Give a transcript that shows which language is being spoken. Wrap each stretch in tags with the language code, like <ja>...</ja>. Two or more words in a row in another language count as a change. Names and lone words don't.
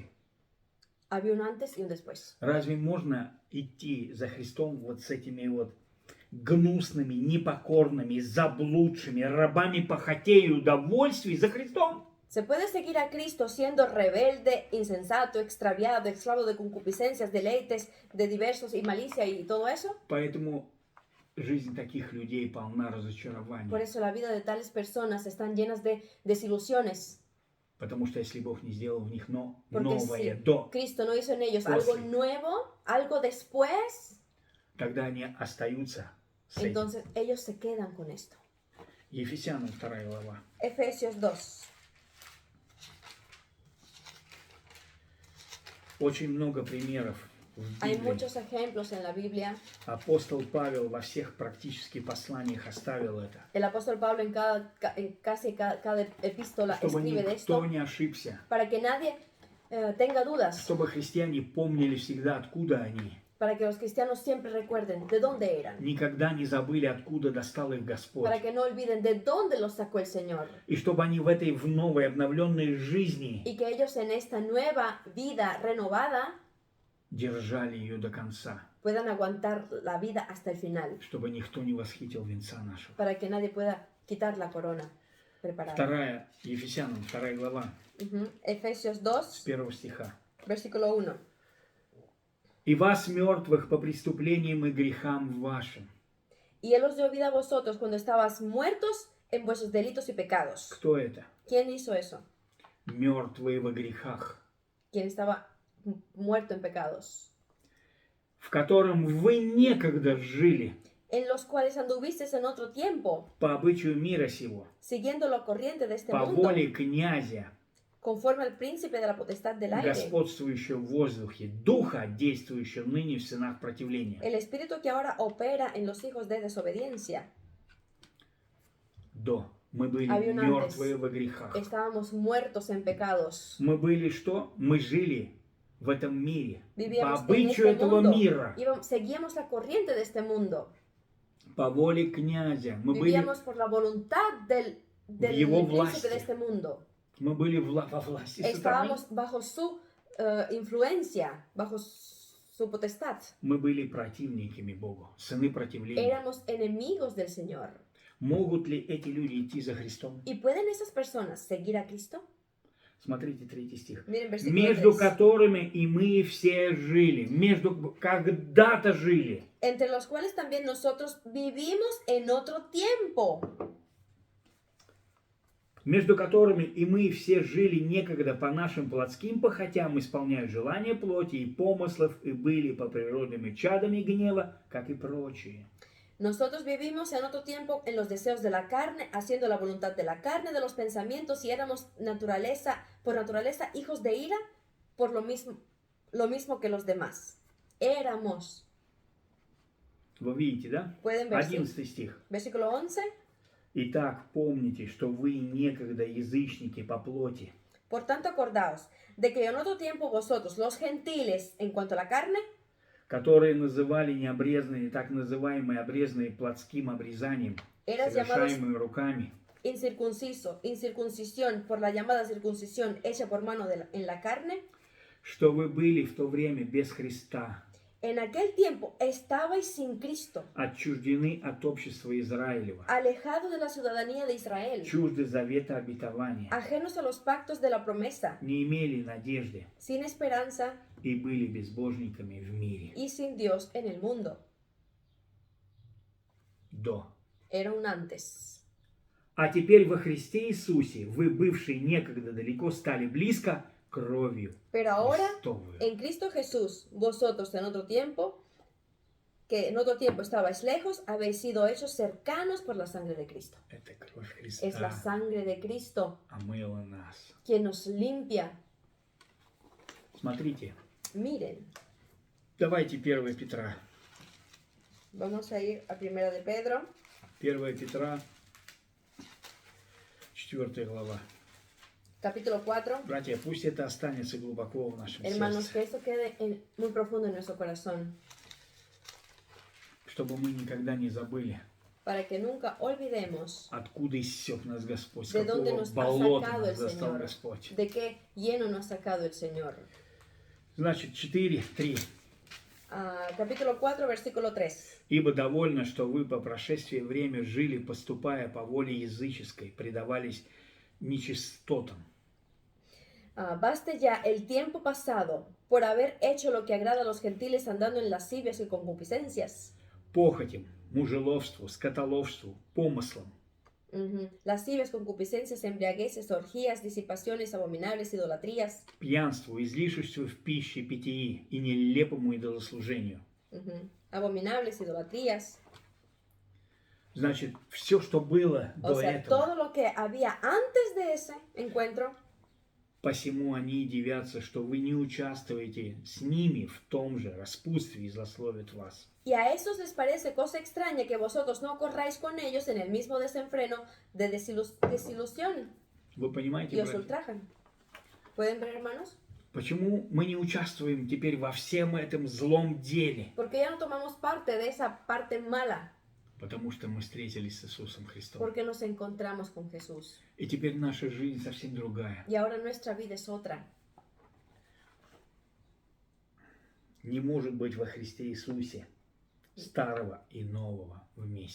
<es>Había un antes y un después.</es> <ru>Разве можно идти за Христом вот с этими вот гнусными, непокорными, заблудшими рабами похотей и удовольствий за Христом?</ru> <es>¿Se puede seguir a Cristo siendo rebelde, insensato, extraviado, esclavo de concupiscencias, deleites de diversos y malicia y todo eso?</es> <ru>Поэтому жизнь таких людей полна разочарований.</ru> <es>Por eso la vida de tales personas están llenas de desilusiones.</es> <ru>Потому что если Бог не сделал в них</ru> <es>Porque</es> <ru>новое</ru> <es>si</es> <ru>до,</ru> <es>Cristo no hizo en ellos</es> <ru>После.</ru> <es>algo nuevo, algo después,</es> <ru>тогда они остаются с этим.</ru> <es>entonces ellos se quedan con esto.</es> <ru>Ефесянам 2 глава.</ru> <es>Efesios 2.</es> <ru>Очень много примеров в</ru> <es>Hay</es> <ru>Библии.</ru> <es>muchos ejemplos en la Biblia.</es> <ru>Апостол Павел во всех практически посланиях оставил это.</ru> <es>El apóstol Pablo en casi cada epístola</es> <ru>Чтобы</ru> <es>escribe de</es> <ru>никто</ru> <es>esto</es> <ru>не ошибся.</ru> <es>para que nadie tenga dudas,</es> <ru>Чтобы христиане помнили всегда, откуда они.</ru> <es>para que los cristianos siempre recuerden de dónde eran,</es> <ru>Никогда не забыли, откуда достал их Господь.</ru> <es>para que no olviden de dónde los sacó el Señor</es> <ru>И чтобы они в этой в новой, обновленной жизни</ru> <es>y que ellos en esta nueva vida renovada</es> <ru>держали ее до конца.</ru> <es>puedan aguantar la vida hasta el final,</es> <ru>Чтобы никто не восхитил венца нашего.</ru> <es>para que nadie pueda quitar la corona preparada.</es> <ru>Ефесянам 2 глава,</ru> <es>Efesios</es> <ru>с</ru> <es>2,</es> <ru>1 стиха.</ru> <es>versículo 1.</es> <ru>«И вас, мертвых, по преступлениям и грехам вашим».</ru> <es>Y Él os dio vida a vosotros cuando estabas muertos en vuestros delitos y pecados.</es> <ru>Кто это?</ru> <es>¿Quién hizo eso?</es> <ru>Мертвые во грехах,</ru> <es>Quien estaba muerto en pecados,</es> <ru>в котором вы некогда жили</ru> <es>en los cuales anduvisteis en otro tiempo,</es> <ru>по обычаю мира сего,</ru> <es>siguiendo la corriente de este</es> <ru>по</ru> <es>mundo,</es> <ru>воле князя,</ru> <es>conforme al príncipe de la potestad del aire,</es> <ru>господствующего в воздухе, духа, действующего ныне в сынах противления.</ru> <es>el espíritu que ahora opera en los hijos de desobediencia.</es> <ru>До. Мы были</ru> <es>Había un antes.</es> <ru>мертвые во грехах.</ru> <es>Estábamos muertos en pecados.</es> <ru>Мы были что? Мы жили в этом мире. По</ru> <es>Vivíamos en</es> <ru>обычаю</ru> <es>este</es> <ru>этого</ru> <es>mundo.</es> <ru>мира.</ru> <es>Seguíamos la corriente de este mundo.</es> <ru>По воле князя. Мы были,</ru> <es>Vivíamos por la voluntad del</es> <ru>его</ru> <es>príncipe</es> <ru>власти.</ru> <es>de este mundo.</es> <ru>мы были во власти сатаны.</ru> <es>Estábamos bajo su influencia, bajo su potestad.</es> <ru>Мы были противниками Богу, сыны противления.</ru> <es>Éramos enemigos del Señor.</es> <ru>Могут ли эти люди идти за Христом?</ru> <es>¿Y pueden esas personas seguir a Cristo?</es> <ru>Смотрите 3 стих.</ru> <es>Miren versículo</es> <ru>Между</ru> <es>3.</es> <ru>которыми и мы все жили. Когда-то жили.</ru> <es>Entre los cuales también nosotros vivimos en otro tiempo.</es> <ru>Между которыми и мы все жили некогда по нашим плотским похотям, исполняя желания плоти и помыслов, и были по природными чадами гнева, как и прочие.</ru> <es>Nosotros vivimos en otro tiempo en los deseos de la carne, haciendo la voluntad de la carne, de los pensamientos, y éramos por naturaleza hijos de ira, por lo mismo que los demás. Éramos.</es> <ru>Вы видите, да?</ru> <es>Pueden ver,</es> <ru>11 стих.</ru> <es>versículo 11.</es> <ru>Итак, помните, что вы некогда язычники по плоти,</ru> <es>Por tanto, acordaos de que en otro tiempo vosotros, los gentiles, en cuanto a la carne,</es> <ru>которые называли необрезанные, так называемые обрезанные плотским обрезанием,</ru> <es>eras llamados</es> <ru>совершаемые руками,</ru> <es>incircuncisión por la llamada circuncisión hecha por mano en la carne,</es> <ru>что вы были в то время без Христа,</ru> <es>en aquel tiempo estabais sin Cristo,</es> <ru>отчуждены от общества Израилева,</ru> <es>alejados de la ciudadanía de Israel,</es> <ru>чужды завета обетования,</ru> <es>ajenos a los pactos de la promesa,</es> <ru>не имели надежды</ru> <es>sin esperanza</es> <ru>и были безбожниками в мире.</ru> <es>y sin Dios en el mundo.</es> <ru>До.</ru> <es>Era un antes.</es> <ru>А теперь во Христе Иисусе вы, бывшие некогда далеко, стали близко кровью</ru> <es>Pero ahora,</es> <ru>Христовую.</ru> <es>en Cristo Jesús, vosotros en otro tiempo, que en otro tiempo estabais lejos, habéis sido hechos cercanos por la sangre de Cristo.</es> <ru>Это кровь</ru> <es>Es la</es> <ru>Христа</ru> <es>sangre de Cristo</es> <ru>омыла нас.</ru> <es>quien nos limpia.</es> <ru>Смотрите,</ru> <es>Miren,</es> <ru>давайте 1 Петра.</ru> <es>vamos a ir a Primera de Pedro,</es> <ru>1 Петра, 4 глава.</ru> <es>Capítulo 4.</es> <ru>Братья, пусть это останется глубоко в нашем</ru> <es>Hermanos,</es> <ru>сердце,</ru> <es>que esto quede muy profundo en nuestro corazón,</es> <ru>чтобы мы никогда не забыли,</ru> <es>para que nunca olvidemos</es> <ru>откуда иссек нас Господь, с</ru> <es>de dónde</es> <ru>какого</ru> <es>nos ha</es> <ru>болота</ru> <es>sacado</es> <ru>нас</ru> <es>el</es> <ru>достал</ru> <es>Señor,</es> <ru>Господь.</ru> <es>de qué lleno nos ha sacado el Señor.</es> <ru>Значит, 4:3.</ru> <es>Capítulo 4, versículo 3.</es> <ru>Ибо довольно, что вы по прошествии время жили, поступая по воле языческой, предавались нечистотам.</ru> <es>Baste ya el tiempo pasado por haber hecho lo que agrada a los gentiles andando en lascivias y concupiscencias.</es> <ru>Похотям, мужеловству, скотоловству, помыслам,</ru> <es>Lascivias, concupiscencias, embriagueces, orgías, disipaciones, abominables, idolatrías,</es> <ru>пьянству, излишеству в пище и питьи и нелепому идолослужению.</ru> <es>abominables, idolatrías.</es> <ru>Значит, все, что было</ru> <es>O</es> <ru>до</ru> <es>sea,</es> <ru>этого,</ru> <es>todo lo que había antes de ese encuentro,</es> <ru>посему они дивятся, что вы не участвуете с ними в том же распутстве и злословят вас.</ru> <es>y a esos les parece cosa extraña que vosotros no corráis con ellos en el mismo desenfreno de desilusión</es> <ru>Вы понимаете,</ru> <es>y os</es> <ru>братья?</ru> <es>ultrajan. ¿Pueden ver, hermanos?</es> <ru>Почему мы не участвуем теперь во всем этом злом деле?</ru> <es>Porque ya no tomamos parte de esa parte mala,</es> <ru>Потому что мы встретились с Иисусом Христом.</ru> <es>porque nos encontramos con Jesús.</es> <ru>И теперь наша жизнь совсем другая.</ru> <es>Y ahora nuestra vida es otra.</es> <ru>Не может быть во Христе Иисусе старого и нового вместе.</ru>